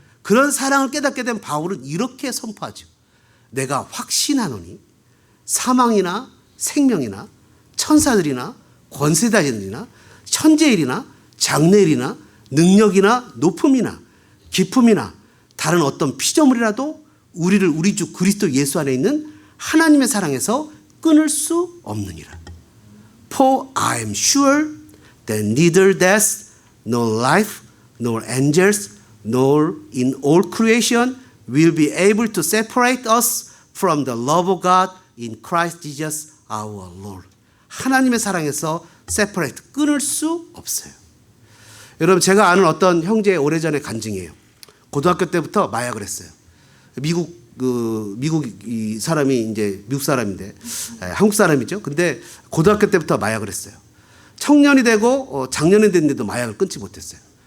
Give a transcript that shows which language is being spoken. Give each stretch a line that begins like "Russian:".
Korean: 그런 사랑을 깨닫게 된 바울은 이렇게 선포하죠. 내가 확신하노니 사망이나 생명이나 천사들이나 권세자들이나 천재일이나 장래일이나 능력이나 높음이나 기품이나 다른 어떤 피조물이라도 우리를 우리 주 그리스도 예수 안에 있는 하나님의 사랑에서 끊을 수 없느니라.
English: For I am sure that neither death, nor life, nor angels, nor in all creation will be able to separate us from the love of God in Christ Jesus our Lord.
Korean: 하나님의 사랑에서 separate, 끊을 수 없어요. 여러분, 제가 아는 어떤 형제의 오래전의 간증이에요. 고등학교 때부터 마약을 했어요. 미국 그 미국 이 사람이 이제 미국 사람인데 한국 사람이죠. 근데 고등학교 때부터 마약을 했어요. 청년이 되고 장년이 됐는데도 마약을 끊지 못했어요.